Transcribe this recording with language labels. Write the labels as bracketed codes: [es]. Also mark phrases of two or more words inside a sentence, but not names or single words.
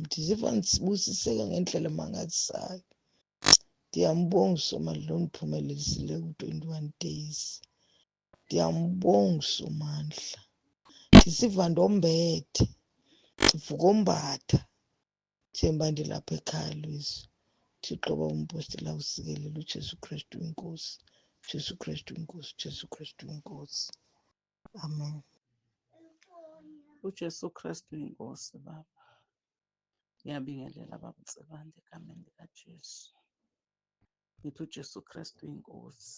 [xh] Ndiziva ndisibusiseka ngendlela emangalisayo. Ndiyambonga uSomandla ondiphumelelisileyo ku-21 days. Ndiyambonga uSomandla. Ndisiva ndombethe, ndivukombatha njengoba ndilapha ekhaya lizwi. Thixo babumpostile awusikelela uJesu Kristu inkosi. Jesu Kristu inkosi. Jesu Kristu inkosi. Amen. uJesu Kristu inkosi Baba. [zu] Ngiyabingelela Baba uNsibande egameni likaJesu. Ngithi uJesu Kristu inkosi.